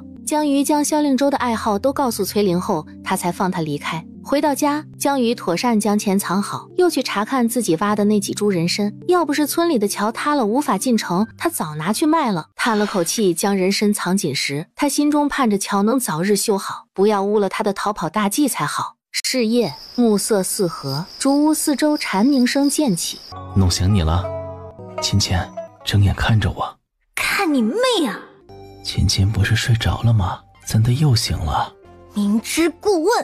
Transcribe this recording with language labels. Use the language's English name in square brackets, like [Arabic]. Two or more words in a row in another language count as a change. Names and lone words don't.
[Chinese] 江瑜將蕭令州的愛好都告訴崔玲後，他才放他離開。回到家，江瑜妥善將錢藏好，又去查看自己挖的那幾株人參。要不是村裡的橋塌了無法進城，他早拿去賣了。嘆了口氣，將人參藏緊時，他心中盼着橋能早日修好，不要誤了他的逃跑大計才好。是夜，暮色四合，竹屋四周蝉鳴聲漸起。弄醒你了，芊芊，睁眼看着我。看你妹啊！芊芊不是睡着了嗎？怎的又醒了？明知故問，